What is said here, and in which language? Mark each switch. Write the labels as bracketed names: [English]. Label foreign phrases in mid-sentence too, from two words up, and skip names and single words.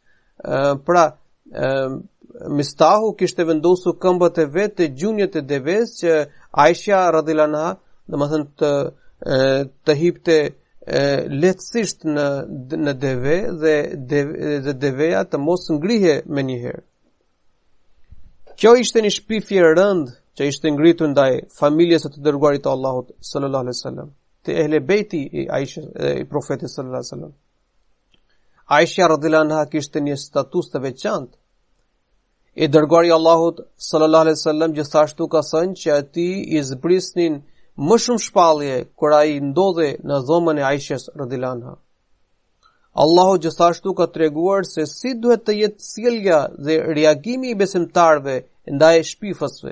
[Albanian] Mistahu kishte vendosur këmbët e vet të gjunjët e deves, që Aisha [Arabic] رضي الله عنها, [Albanian] domethënë të hipte lehtësisht në deve dhe deveja të mos ngrihe me njëherë. Kjo ishte një shpifje e rëndë që ishte ngritur ndaj familjes së të dërguarit të Allahut [Arabic] صلى الله عليه وسلم, [Albanian] të ehle bejti i Aisha i profetit [Arabic] صلى الله عليه وسلم. [Albanian] Aisha [Arabic] رضي الله عنها [Albanian] kishte një status të veçantë. I dërguari i Allahut [Arabic] صلى الله عليه وسلم [Albanian] gjithashtu ka thënë që atij i zbrisnin më shumë shpallje kur ai ndodhe në dhomën e Aishës [Arabic] رضي الله عنها. [Albanian] Allahu gjithashtu ka treguar se si duhet të jetë sjellja dhe reagimi i besimtarëve ndaj shpifësve.